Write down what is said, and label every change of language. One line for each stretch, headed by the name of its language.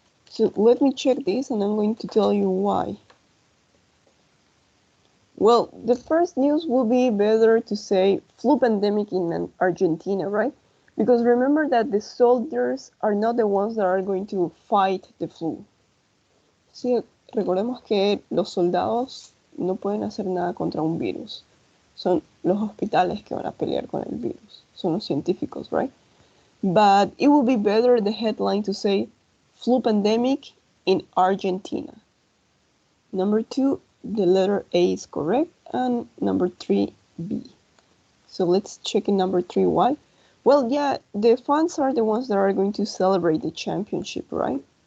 English: So let me check this and I'm going to tell you why. Well, the first news will be better to say flu pandemic in Argentina, right? Because remember that the soldiers are not the ones that are going to fight the flu.
Spanish: Sí, recordemos que los soldados no pueden hacer nada contra un virus. Son los hospitales que van a pelear con el virus. Son los científicos,
English: right? But it would be better the headline to say flu pandemic in Argentina. Number 2, the letter A is correct, and number 3, B. So let's check in number 3, why? Well, yeah, the fans are the ones that are going to celebrate the championship, right?